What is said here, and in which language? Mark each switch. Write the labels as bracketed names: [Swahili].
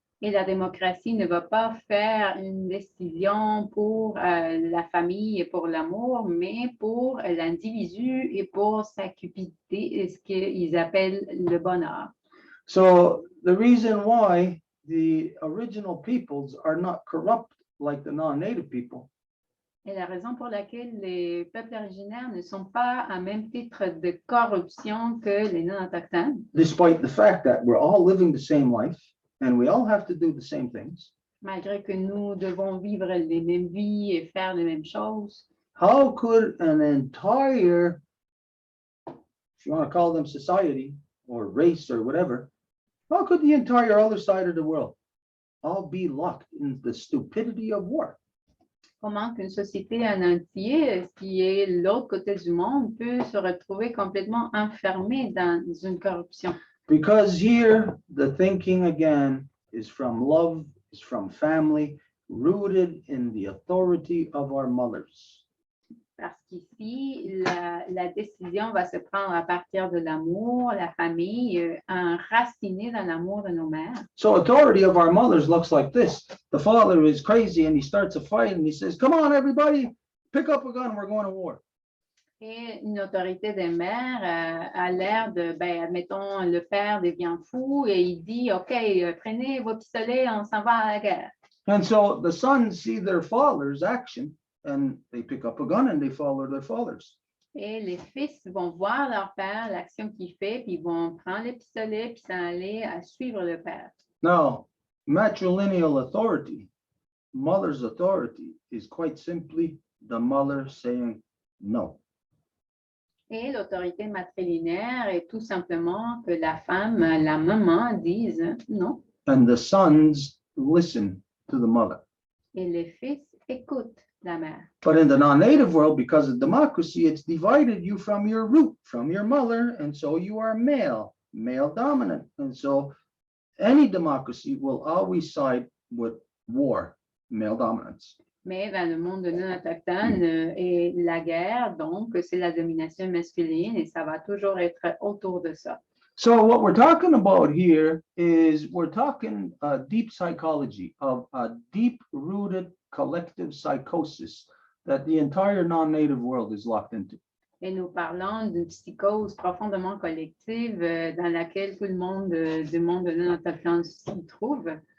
[French] Et la démocratie ne va pas faire une décision pour la famille et pour l'amour, mais pour l'individu et pour sa cupidité, ce qu'ils appellent le bonheur. [English] So the reason why the original peoples are not corrupt like the non-native people [French] Et la raison pour laquelle les peuples originaires ne sont pas à même titre de corruption que les non-autochtones, [English] despite the fact that we're all living the same life and we all have to do the same things, [French] malgré que nous devons vivre les mêmes vies et faire les mêmes choses, [English] how could an entire, if you want to call them society or race or whatever, how could the entire other side of the world all be locked in the stupidity of war? [French] comment qu'une société en entier, qui est l'autre côté du monde, peut se retrouver complètement enfermée dans une corruption? [English] Because here the thinking again is from love, is from family, rooted in the authority of our mothers. [French] Parce qu'ici, la décision va se prendre à partir de l'amour, la famille, enracinée dans l'amour de nos mères. [English] So authority of our mothers looks like this. The father is crazy and he starts a fight and he says, come on, everybody, pick up a gun, we're going to war. [French] Et une autorité des mères a l'air de, admettons, le père devient fou et il dit, OK, prenez vos pistolets, on s'en va à la guerre. [English] And so the sons see their father's action and they pick up a gun and they follow their fathers. [French] Et les fils vont voir leur père, l'action qu'il fait, puis ils vont prendre les pistolets, puis s'en aller à suivre le père. [English] Now, matrilineal authority, mother's authority, is quite simply the mother saying no. [French] Et l'autorité matrilinéaire est tout simplement que la femme, la maman, dise non. [English] And the sons listen to the mother. [French] Et les fils écoutent la mère. [English] But in the non-native world, because of democracy, it's divided you from your root, from your mother, and so you are male dominant. And so any democracy will always side with war, male dominance. [French] Mais dans le monde non autochtone et la guerre, donc c'est la domination masculine et ça va toujours être autour de ça. [English] So what we're talking about here is we're talking deep psychology of a deep-rooted collective psychosis that the entire non-native world is locked into. [French] Et nous parlons d'une psychose profondément collective dans laquelle tout le monde du monde non autochtone s'y trouve.